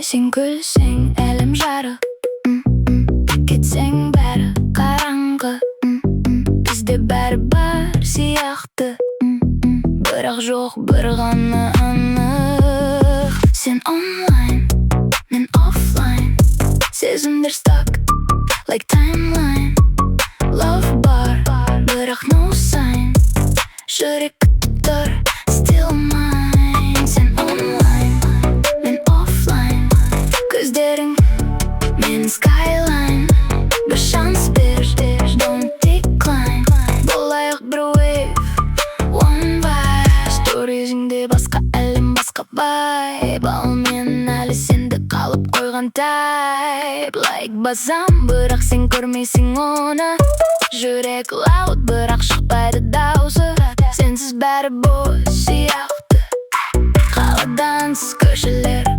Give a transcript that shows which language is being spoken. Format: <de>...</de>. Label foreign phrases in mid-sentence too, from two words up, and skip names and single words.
<kk>Сен күлсең әлем жарық, кетсең бәрі қараңғы. Бізде бәрі бар сияқты, бірақ жоқ бір ғана анық. Сен онлайн, мен офлайн, сезімдер</kk> <en>stuck like timeline.</en> <kk>Love бар, бірақ</kk> <en>no sign.</en> <kk>Жүрек күтіп тұр,</kk> <en>still mine.</en> <kk>Сен онлайн, мен офлайн, көздерің мен skyline. Бір шанс бер,</kk> <en>don't decline.</en> <kk>Болайық бір</kk> <en>wave, one vibe.</en> <kk>Сторизіңде басқа әлем, басқа vibe. Ал мен әлі сенде қалып қойған type. Like басам, бірақ сен көрмейсің оны. Жүрек loud, бірақ шықпайды даусы. Сенсіз бәрі бос сияқты, қаладан тыс көшелер.</kk>